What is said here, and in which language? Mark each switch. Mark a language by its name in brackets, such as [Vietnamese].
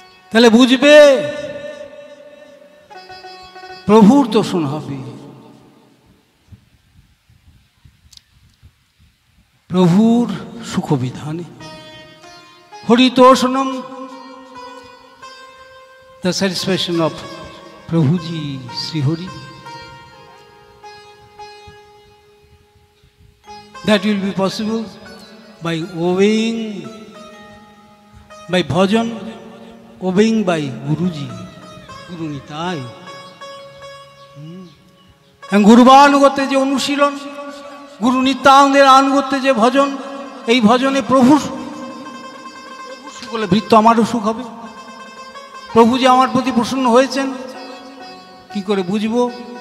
[Bangla] তাহলে বুঝবে প্রভুর দর্শন হবে, প্রভুর সুখবিধানে। [English] হরিতোষণম, the satisfaction of Prabhuji Sri Hari. That will be possible by obeying, by bhajan, obeying by Guruji, Guru Nitai. [Bangla] And গুরুবানুগত্যে যে অনুশীলন, গুরু নিত্যানন্দের আনুগত্যে যে ভজন, এই ভজনে প্রভুর সুখ হলে ভৃত্য আমারও সুখ হবে। প্রভু যে আমার প্রতি প্রসন্ন হয়েছেন কি করে বুঝবো?